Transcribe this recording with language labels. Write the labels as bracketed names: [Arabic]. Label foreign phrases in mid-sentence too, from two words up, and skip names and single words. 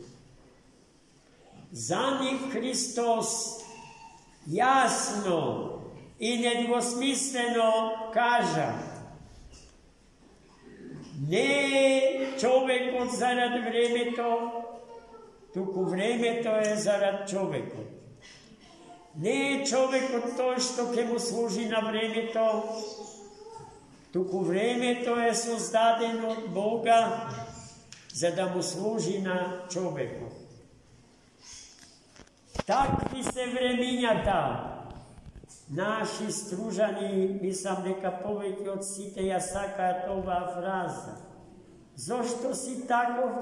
[Macedonian] За нив Христос јасно и недвосмислено кажа: не човекот зарад времето, туку времето е зарад човекот. Не е човекот тој што ќе му служи на времето, туку времето е создадено од Бога za da mu služi na čoveku. Takvi se vreminjata, naši stružani, mislim, neka poveki od siteja saka tova fraza. [Serbian] Zašto si tako?